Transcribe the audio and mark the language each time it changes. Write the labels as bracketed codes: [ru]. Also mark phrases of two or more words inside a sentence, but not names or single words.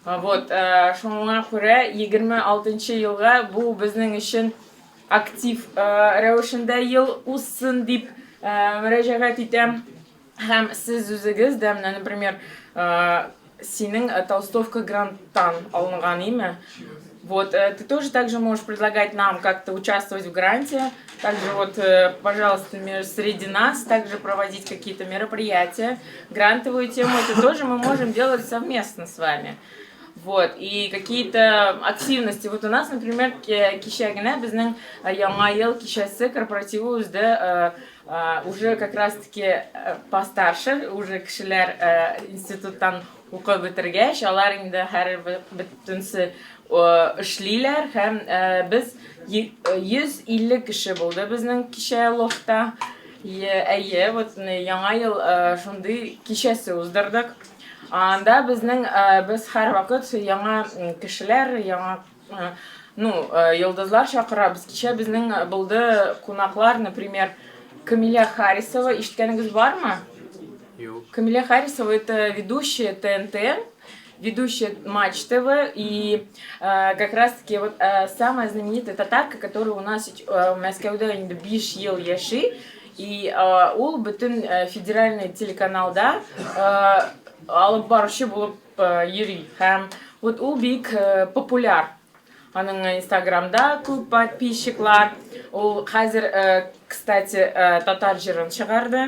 [tt] Вот, шуңа күрә 26 елга бу безнең өчен актив рәвешендә ел узсын дип мөрәҗәгать итәм. Һәм сез үзегез дә, например, синең толстовка гранттан алынган име? [ru] Вот, ты тоже также можешь предлагать нам как-то участвовать в гранте. Также вот, пожалуйста, среди нас также проводить какие-то мероприятия. Грантовую тему это тоже мы можем делать совместно с вами. Вот, и какие-то активности. Вот у нас, например, [tt] кичәгенә безнең яңа ел кичәсе корпоративы үзде [ru] уже как раз-таки постарше, уже [tt] кешеләр институттан укып бетергәч, алар инде һәр бөтенсе эшлиләр һәм без 150 кеше булды безнең кичә лофта. Әйе, вот яңа ел шундый кичәсе уздырдык. Анда безнең без һәр вакыт яңа кешеләр, яңа йолдызлар чакырабыз. Кичә безнең булды кунаклар, например, Камиля Харисова. Ишеткәнегез бармы? Юк. [ru] Камиля Харисова это ведущая ТНТ, ведущая Матч ТВ, и как раз-таки вот самая знаменитая татарка, которая у нас в [tt] Мәскәүдә инде 5 ел яши, [ru] и [tt] ул бөтен федеральный телеканалда алып баручы булып йөри. Һәм вот ул бик популяр. Аның Инстаграмда күп подписчиклар. Ул хәзер, кстати, татар җырын чыгарды.